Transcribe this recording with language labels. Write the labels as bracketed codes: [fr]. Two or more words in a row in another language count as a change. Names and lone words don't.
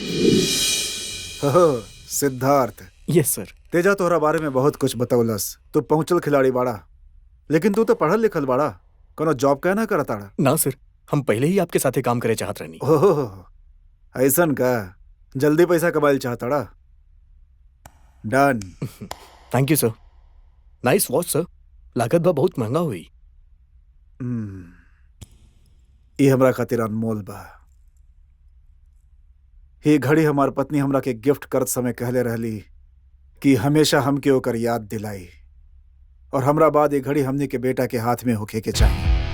[bho] हो सिद्धार्थ। [en] Yes sir. [bho] तेजा तोहरा बारे में बहुत कुछ बतौलस। तू पहुंचल खिलाड़ी बाड़ा, लेकिन तू तो पढ़ल लिखल बाड़ा, कोनो जॉब कहना करताड़ा? ना सर, हम पहले ही आपके साथे काम करे चाहत रहनी। ओहो, ऐसन का? जल्दी पैसा कमाइल चाहताड़ा? डन। [en] Thank you sir. Nice watch sir, [bho] लागत बा बहुत महंगा हुई। ये हमरा खातिर अनमोल बा। ये घड़ी हमार पत्नी हमरा के गिफ्ट करत समय कहले रहली कि हमेशा हमके ओकर याद दिलाई, और हमरा बाद ये घड़ी हमने के बेटा के हाथ में होके के चाहिए।